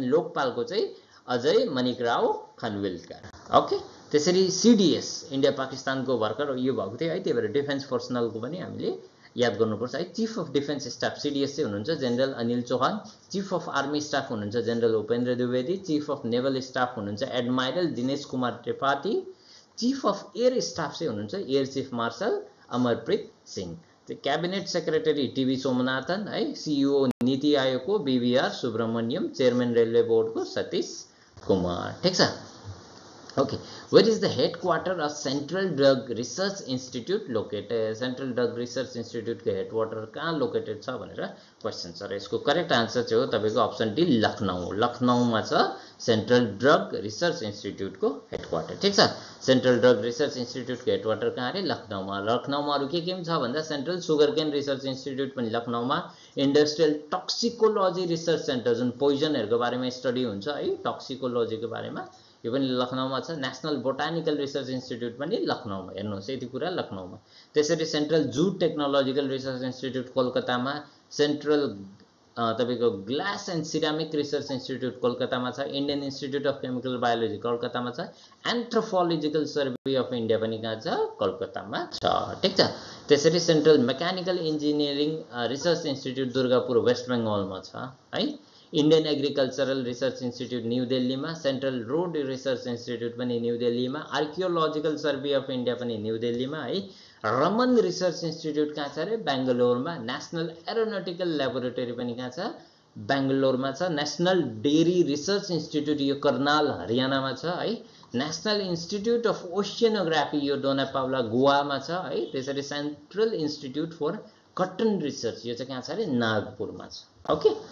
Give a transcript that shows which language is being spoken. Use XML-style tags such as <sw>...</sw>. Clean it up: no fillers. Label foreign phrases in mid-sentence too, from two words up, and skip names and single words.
<ne>लोकपाल को चाहिँ अजय मणिकराव खानविलकर ओके त्यसरी सीडीएस इन्डिया पाकिस्तान को भर्खर यो भएको थियो है त्यही भएर</ne> <en>defence personnel</en> <ne>को पनि हामीले याद गर्नुपर्छ है</ne> <en>Chief of Defence Staff</en> <ne>सीडीएस चाहिँ हुनुहुन्छ जनरल अनिल चौहान</ne> <en>Chief of Army Staff</en> <ne>हुनुहुन्छ जनरल उपेन्द्र द्विवेदी</ne> <en>Chief of Naval Staff</en> <ne>हुनुहुन्छ एडमाइरल दिनेश कुमार त्रिपाठी</ne> <en>Chief of Air Staff</en> <ne>चाहिँ हुनुहुन्छ</ne> <en>Air Chief Marshal</en> <ne>अमरप्रीत सिंह</ne> <en>Cabinet Secretary</en> <ne>टीवी सोमनाथन है सीईओ नीति आयोग को बीवीआर सुब्रमण्यम</ne> <en>Chairman Railway Board</en> <ne>को सतीश कुमार ठीक छ</ne> <en>OK where is the headquarter of Central Drug Research Institute located</en> <ne>सेंट्रल ड्रग रिसर्च इंस्टीट्यूट को हेडक्वार्टर कहाँ लोकेटेड छ भनेर क्वेशन छ र यसको</ne> <en>correct answer</en> <ne>चाहिँ हो तपाईको</ne> <en>option D</en> <ne>लखनऊ लखनऊमा छ सेंट्रल ड्रग रिसर्च इंस्टीट्यूट को हेडक्वार्टर ठीक छ सेंट्रल ड्रग रिसर्च इंस्टीट्यूट को हेडक्वार्टर कहाँ रे लखनऊमा लखनऊमा अरु के छ भन्दा सेंट्रल सुगरकेन रिसर्च इंस्टीट्यूट पनि लखनऊमा इंडस्ट्रियल टक्सिकोलोजी रिसर्च सेन्टर जुन पोइजनहरुको बारेमा स्टडी हुन्छ है टक्सिकोलोजीको बारेमा यो पनि लखनऊमा छ नेशनल बोटानिकल रिसर्च इंस्टीट्यूट पनि लखनऊमा हेर्नुस् यति कुरा लखनऊमा त्यसरी सेन्ट्रल जूट टेक्नोलोजिकल रिसर्च इंस्टीट्यूट कोलकातामा सेन्ट्रल तपाईको ग्लास एन्ड सिरामिक रिसर्च इंस्टीट्यूट कोलकातामा छ इंडियन इंस्टीट्यूट अफ केमिकल बायोलोजी कोलकातामा छ एन्थ्रोपोलोजिकल सर्वे अफ इन्डिया पनि कहाँ छ कोलकातामा छ ठीक छ त्यसरी सेन्ट्रल मेकानिकल इन्जिनियरिङ रिसर्च इंस्टीट्यूट दुर्गापुर वेस्ट बेंगलमा छ है इंडियन एग्रीकल्चरल रिसर्च इंस्टीट्यूट न्यू दिल्लीमा सेंट्रल रोड रिसर्च इंस्टीट्यूट पनि न्यू दिल्लीमा आर्कियोलोजिकल सर्वे अफ इन्डिया पनि न्यू दिल्लीमा है रमन रिसर्च इंस्टीट्यूट कहाँ छ रे बेंगलोरमा नेशनल एरोनॉटिकल ल्याबोरेटरी पनि कहाँ छ बेंगलोरमा छ नेशनल डेयरी रिसर्च इंस्टीट्यूट यो कर्नाल हरियाणामा छ है नेशनल इंस्टीट्यूट अफ ओशियनोग्राफी यो डोनापाउला गोवामा छ है त्यसरी सेन्ट्रल इंस्टीट्यूट फर कटन रिसर्च यो चाहिँ कहाँ छ रे नागपुरमा छ ओके</ne>